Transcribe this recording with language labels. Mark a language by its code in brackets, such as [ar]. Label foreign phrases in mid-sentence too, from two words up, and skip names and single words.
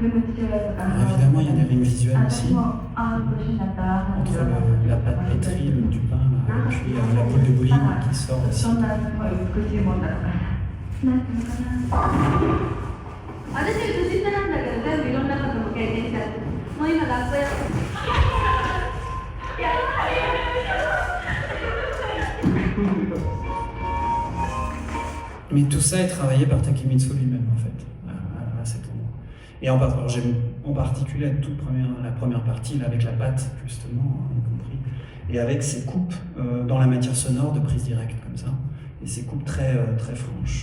[fr] Alors évidemment, il y a des rimes visuelles aussi, entre la pâte pétrie, du pain, là, et puis la boule de bowling qui sort aussi. [ja] 私年下なんだけど全部いろんなことも経験しちゃってもう今学校やって [fr] Mais tout ça est travaillé par Takemitsu lui-même en fait, à cet endroit. Et alors j'aime en particulier la première partie là, avec la pâte justement, y compris, et avec ces coupes dans la matière sonore de prise directe comme ça, et ces coupes très franches.